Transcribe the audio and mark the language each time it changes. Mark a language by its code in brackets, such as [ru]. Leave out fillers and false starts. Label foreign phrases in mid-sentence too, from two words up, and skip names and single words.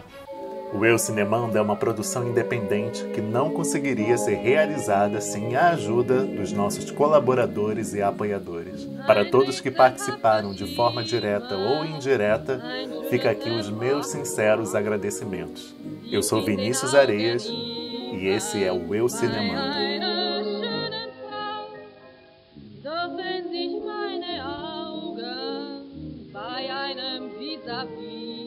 [pt] O Eu Cinemando é uma produção independente que não conseguiria ser realizada sem a ajuda dos nossos colaboradores e apoiadores. Para todos que participaram de forma direta ou indireta, fica aqui os meus sinceros agradecimentos. Eu sou Vinícius Areias e esse é o Eu Cinemando. [de] Doch wenn sich meine Augen bei einem Vis-à-vis